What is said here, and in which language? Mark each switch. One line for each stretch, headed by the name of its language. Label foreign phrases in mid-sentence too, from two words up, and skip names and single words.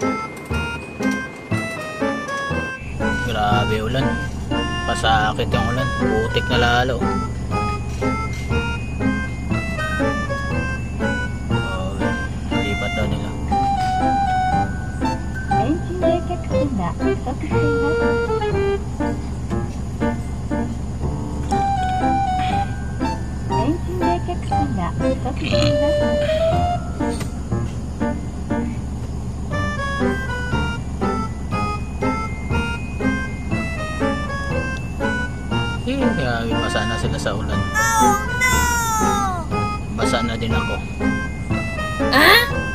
Filipino: Grabe ulan. Pasakit yung ulan. Putik na lalo. Lipat daw nila.
Japanese: エンジン冷却水が不足しています。エンジン冷却水が不足しています。
Filipino: Kaya basa na sila sa ulan.
English: Oh no!
Filipino: Basa na din ako. Ah?